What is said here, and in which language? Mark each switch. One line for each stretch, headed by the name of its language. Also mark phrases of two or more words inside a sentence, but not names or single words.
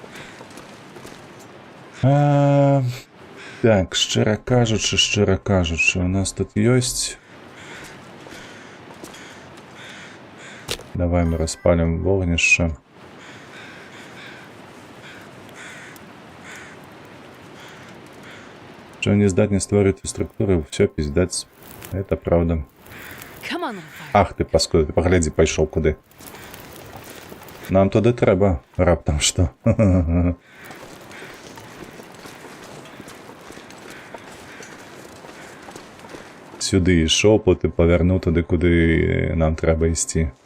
Belarusian: Так, шчыра кажучы, у нас тут ёсць. Давай мы распалим вогнішча. Что не здатны стварыць структуры,
Russian: все пиздец. Это правда.
English: Come on, little fire.
Belarusian: Ах ты, паскуда, ты паглядзі, пайшоў куды. Нам туды трэба, раптам што. Сюды ішоў, потым павярнуў туды, куды нам трэба ісці.